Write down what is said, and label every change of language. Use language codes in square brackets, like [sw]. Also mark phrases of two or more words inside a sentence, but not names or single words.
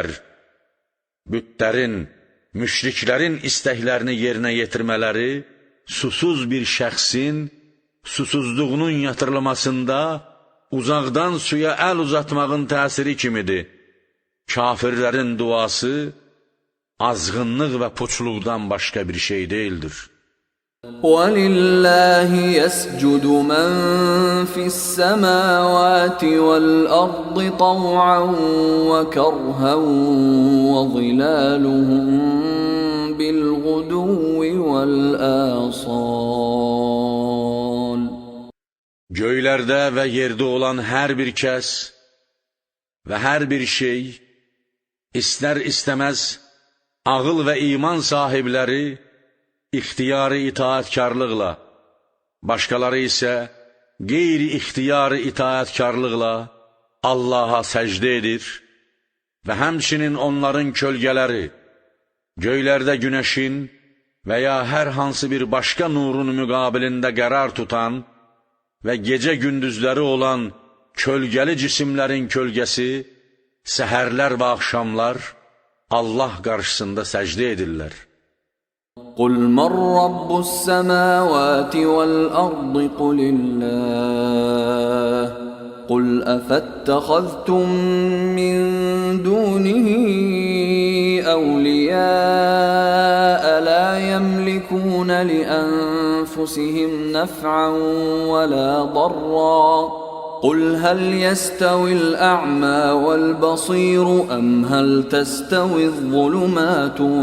[az] Bütlərin, müşriklərin istəklərini yerinə yetirmələri, susuz bir şəxsin susuzluğunun yatırılmasında uzaqdan suya əl uzatmağın təsiri kimidir. Kafirlərin duası azğınlıq və puçluqdan başqa bir şey deyildir. [ar] وَلِلَّهِ يَسْجُدُ مَنْ فِي السَّمَاوَاتِ وَالْأَرْضِ طَوْعًا وَكَرْهًا وَظِلَالُهُمْ بِالْغُدُوِّ وَالْآصَالِ. [az] Göylərdə və yerdə olan hər bir kəs və hər bir şey, istər-istəməz ağıl və iman sahibləri ixtiyari itaətkarlıqla, başqaları isə qeyri-ixtiyari itaətkarlıqla Allaha səcdə edir və həmçinin onların kölgələri, göylərdə günəşin və ya hər hansı bir başqa nurun müqabilində qərar tutan və gecə-gündüzləri olan kölgəli cisimlərin kölgəsi, səhərlər və axşamlar Allah qarşısında səcdə edirlər. [ar] قُلْ مَنْ رَبُّ السَّمَاوَاتِ وَالْأَرْضِ قُلِ اللَّهُ قُلْ أَفَاتَّخَذْتُمْ مِنْ دُونِهِ أَوْلِيَاءَ لَا يَمْلِكُونَ لِأَنفُسِهِمْ نَفْعًا وَلَا ضَرًّا قُلْ هَلْ يَسْتَوِي الْأَعْمَى وَالْبَصِيرُ أَمْ هَلْ تَسْتَوِي الظُّلُمَاتُ